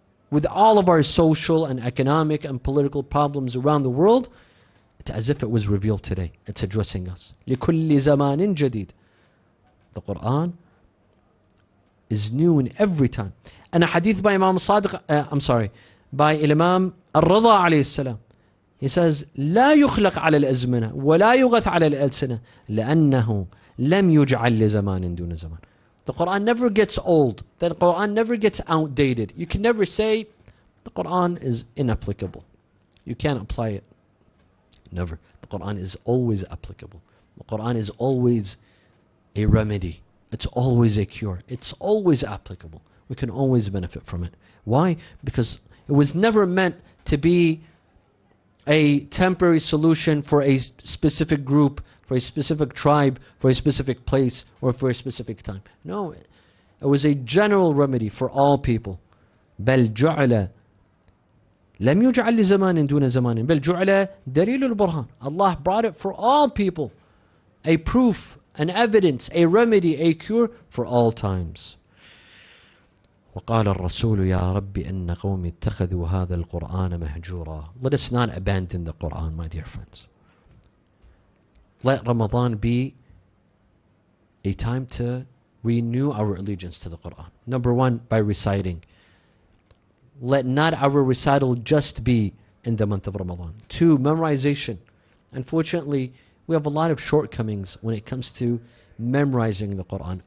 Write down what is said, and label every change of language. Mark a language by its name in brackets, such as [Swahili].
[English] With all of our social and economic and political problems around the world, it's as if it was revealed today. It's addressing us. [Arabic] لِكُلِّ زَمَانٍ جَدِيدٍ. [English] The Quran is new in every time. And a hadith by Imam Sadiq, by Imam Al-Rida alayhi salam. He says, [Arabic] لا يخلق على الأزمنة ولا يغث على الألسنة لأنه لم يجعل لزمان دون زمان. [English] The Quran never gets old. The Quran never gets outdated. You can never say the Quran is inapplicable. You can't apply it. Never. The Quran is always applicable. The Quran is always a remedy. It's always a cure. It's always applicable. We can always benefit from it. Why? Because it was never meant to be a temporary solution for a specific group, for a specific tribe, for a specific place, or for a specific time. No, it was a general remedy for all people. [Arabic] بل جعل لم يجعل لزمان دون زمان بل جعل دليل البرهان. [English] Allah brought it for all people, a proof an evidence, a remedy, a cure for all times. [Arabic] وقال الرسول يا رب إن قومي اتخذوا هذا القرآن مهجورا. [English] Let us not abandon the Quran, my dear friends. Let Ramadan be a time to renew our allegiance to the Quran. Number one, by reciting. Let not our recital just be in the month of Ramadan. Two, memorization. Unfortunately, we have a lot of shortcomings when it comes to memorizing the Quran.